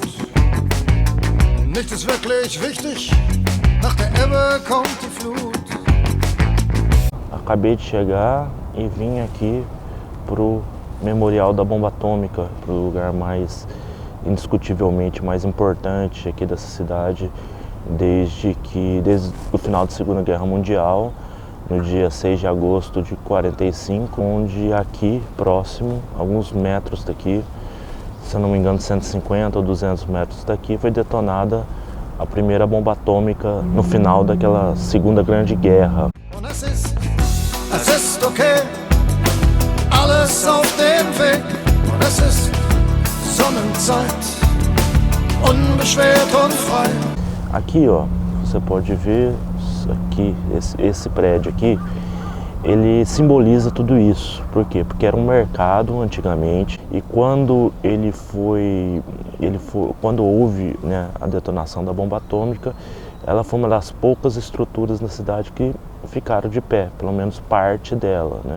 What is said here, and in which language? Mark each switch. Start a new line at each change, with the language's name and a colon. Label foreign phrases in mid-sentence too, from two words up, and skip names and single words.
German: Nichts ist wirklich wichtig, nach der Ebbe kommt die Flut.
Portuguese: Acabei de chegar e vim aqui pro Memorial da Bomba Atômica, pro lugar mais, indiscutivelmente mais importante aqui dessa cidade, desde o final da Segunda Guerra Mundial, no dia 6 de agosto de 45, onde aqui próximo, alguns metros daqui, se eu não me engano 150 ou 200 metros daqui, foi detonada a primeira bomba atômica no final daquela Segunda Grande Guerra.
German: Es ist okay, alles auf dem Weg. Und es ist Sonnenzeit, unbeschwert und frei.
Portuguese: Aqui, ó, você pode ver aqui, esse prédio aqui, ele simboliza tudo isso. Por quê? Porque era um mercado antigamente e quando quando houve, né, a detonação da bomba atômica, ela foi uma das poucas estruturas na cidade que ficaram de pé, pelo menos parte dela, né?